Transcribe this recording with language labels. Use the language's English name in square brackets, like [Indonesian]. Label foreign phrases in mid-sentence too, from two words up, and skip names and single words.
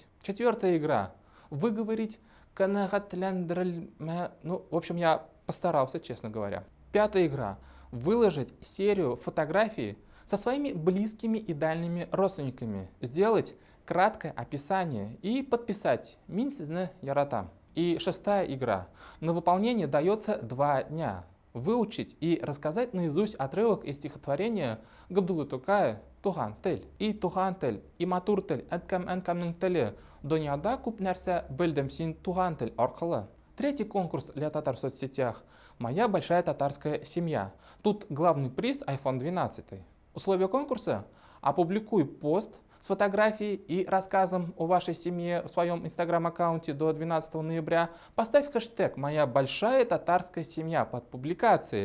[Russian] Четвертая игра — выговорить канагатляндраль. Ну, в общем, я постарался, честно говоря. Пятая игра — выложить серию фотографий со своими близкими и дальними родственниками. Сделать краткое описание и подписать [Tatar] «Мин сізні яратам». [Russian] И шестая игра. На выполнение дается 2 дня. Выучить и рассказать наизусть отрывок из стихотворения Габдуллы Тукая «Туган тель». И «Туган тель», и «Матур тель», «Әткәм әнкәмнең теле». [Tatar] Дөньяда күп нәрсә белдем син туган тель аркылы. [Russian] Третий конкурс для татар в соцсетях «Моя большая татарская семья». Тут главный приз iPhone 12. Условия конкурса: опубликуй пост с фотографией и рассказом о вашей семье в своем инстаграм-аккаунте до 12 ноября. Поставь хэштег «Моя большая татарская семья» под публикацией.